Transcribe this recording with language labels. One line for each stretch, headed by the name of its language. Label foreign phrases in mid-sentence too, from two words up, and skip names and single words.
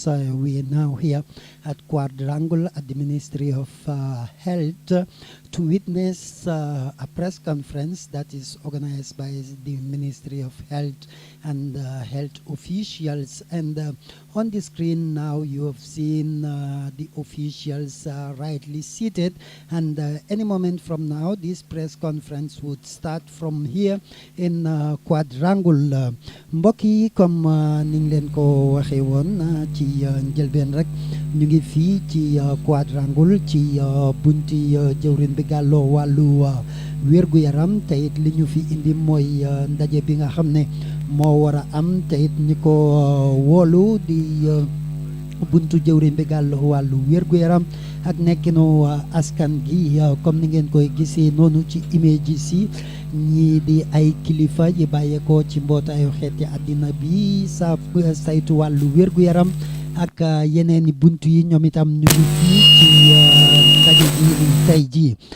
English: We are now here at Quadrangle at the Ministry of Health to witness a press conference that is organized by the Ministry of Health and health officials. And on the screen now you have seen the officials rightly seated, and any moment from now this press conference would start from here in Quadrangle.
Wolof: Mbokk yi comme ni ngi leen ko waxee woon ci njëlbeen rek ñu ngi fii ci Quadrangle ci bunti jëwrin bi gàlloo wàllu wérgu yaram te it li ñu fi indi mooy ndaje bi nga xam ne moo war a am te it ñi ko woolu di buntu jëwriñ bi gàlloo wàllu wérgu yaram ak nekkinu askan gi comme ni ngeen koy gisee noonu ci images yi ñii di ay kilifa yi bàyyeekoo ci mbootaayu xeeti àddina bi saytu wàllu wérgu yaram ak yeneen i buntu yi ñoom itam ñu ngi fii ci ndaje ji ni tey ji.